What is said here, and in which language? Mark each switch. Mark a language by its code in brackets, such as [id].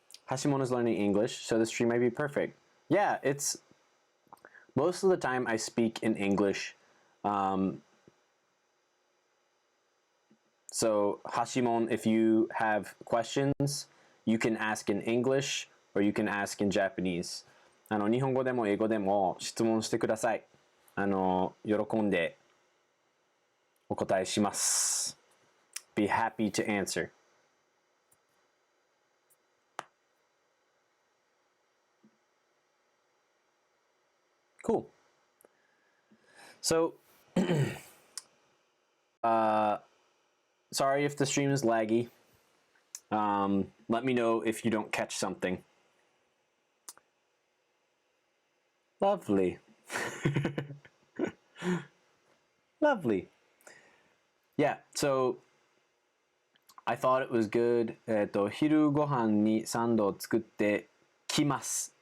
[en] Hashimon is learning English, so the stream might be perfect. Yeah, most of the time I speak in English. So Hashimon, if you have questions, you can ask in English or you can ask in Japanese. [ja] 日本語でも英語でも質問してください。喜んでお答えします。 [en] Be happy to answer. Cool. So, sorry if the stream is laggy. Let me know if you don't catch something. Lovely. Lovely. Yeah, so I thought it was good. [ja] 昼ご飯にサンドを作ってきます。